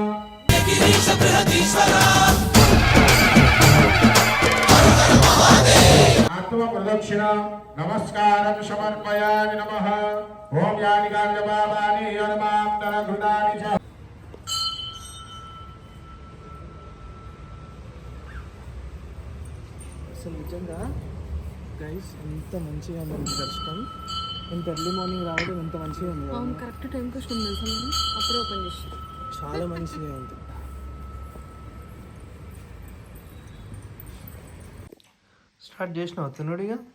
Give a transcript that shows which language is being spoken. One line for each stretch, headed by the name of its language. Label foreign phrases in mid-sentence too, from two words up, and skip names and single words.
Sanskrit: आत्मप्रदक्षिण नमस्कारं समर्पयामि नमः ओम यानि काण्डपापानि यन्मान्तरघृतानि च
Telugu: అసలు నిజంగా గైస్ ఎంత మంచిగా ఉంది దర్శనం. ఎంత
English: early morning
Telugu: రావడం ఎంత మంచిగా ఉంది. అవును
English: correct time
Telugu: వచ్చినాం తెలుసా. మేము అప్పుడే ఓపెన్ చేసి చాలా మంచిగా ఉంది. స్టార్ట్ చేసినావు తినుడిగా.